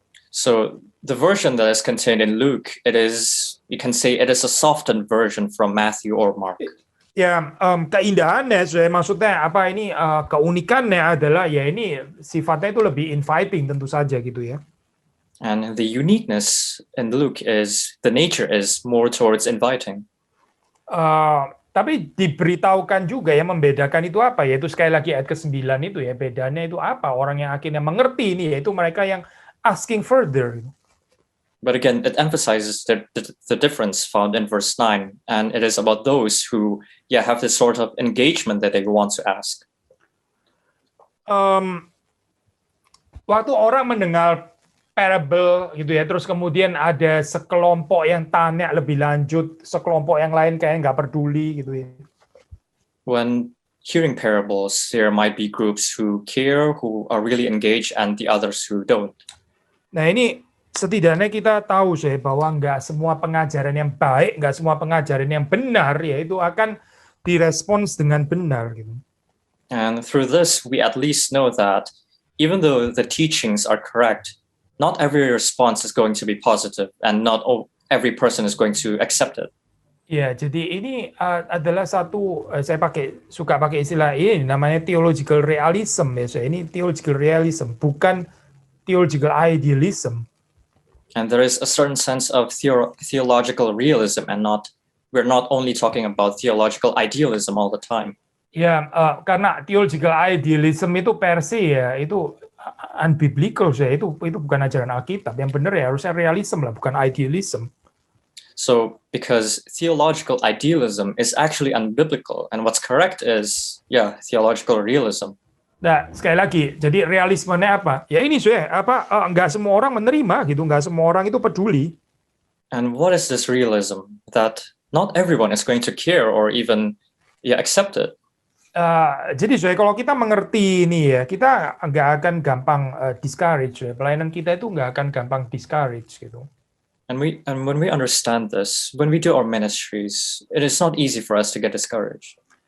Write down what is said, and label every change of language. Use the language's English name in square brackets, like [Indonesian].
[English] So the version that is contained in Luke, you can say it is a softened version from Matthew or Mark. [Indonesian] Ya, keindahannya, maksudnya apa ini keunikannya adalah ya ini sifatnya itu lebih inviting tentu saja gitu ya. [English] And the uniqueness in Luke is the nature is more towards inviting. [Indonesian] Tapi diberitahukan juga ya membedakan itu apa, yaitu sekali lagi ayat ke-9 itu ya, bedanya itu apa, orang yang akhirnya mengerti ini yaitu mereka yang [English] asking further. But again, it emphasizes the difference found in verse 9, and it is about those who have this sort of engagement that they want to ask. [Indonesian] Waktu orang mendengar parable gitu ya, terus kemudian ada sekelompok yang tanya lebih lanjut, sekelompok yang lain kayak nggak peduli gitu ya. [English] When hearing parables, there might be groups who care, who are really engaged, and the others who don't. [Indonesian] Nah ini setidaknya kita tahu bahwa nggak semua pengajaran yang baik, nggak semua pengajaran yang benar ya itu akan direspons dengan benar gitu. [English] And through this, we at least know that even though the teachings are correct, not every response is going to be positive, and not every person is going to accept it. [Indonesian] Ya, jadi ini adalah satu, saya suka pakai istilah ini namanya [English] theological realism [Indonesian] ya. Ini [English] theological realism, [Indonesian] bukan [English] theological idealism. And there is a certain sense of theological realism, and we're not only talking about theological idealism all the time. [Indonesian] Ya, karena [English] theological idealism [Indonesian] itu persi ya, itu unbiblical ya, itu bukan ajaran Alkitab. Yang benar ya harusnya realism lah, bukan idealism. [English] So, because theological idealism is actually unbiblical, and what's correct is theological realism. [Indonesian] Nah, sekali lagi, jadi realismenya apa? Ya ini nggak semua orang menerima gitu, nggak semua orang itu peduli. [English] And what is this realism? That not everyone is going to care or even accept it. [Indonesian] Jadi kalau kita mengerti ini ya, kita nggak akan gampang discourage. Pelayanan kita itu nggak akan gampang discourage gitu. [English] And when we understand this, when we do our ministries, it is not easy for us to get discouraged.